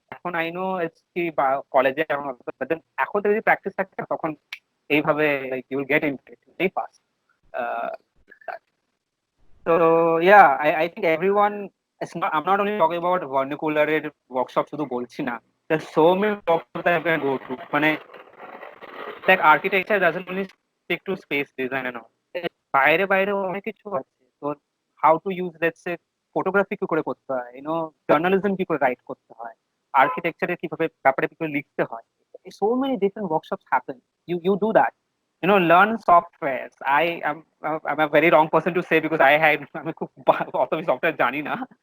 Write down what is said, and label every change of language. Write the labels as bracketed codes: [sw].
[en] এখন I know it's [bn] কি বা কলেজে এখন যদি [en] practice [bn] থাকে তখন এইভাবে [en] Like you will get into it very fast. So yeah, I think everyone, I'm not only talking about vernacular workshop [bn] শুধু বলছি না, [en] there's so many workshops that I can go to. [bn] মানে [en] like architecture doesn't only stick to space design and all. [bn] বাইরে বাইরে অনেক কিছু আছে। তো [en] how to use, let's say, [bn] photography কি করে করতে হয়, journalism কি করে রাইট করতে হয়, architecture কিভাবে ব্যাপারে কি করে লিখতে হয়, [en] so many different workshops happen. You do that, learn softwares. I'm a very wrong person to say because [bn] আমি খুব অত সফটওয়্যার জানি না।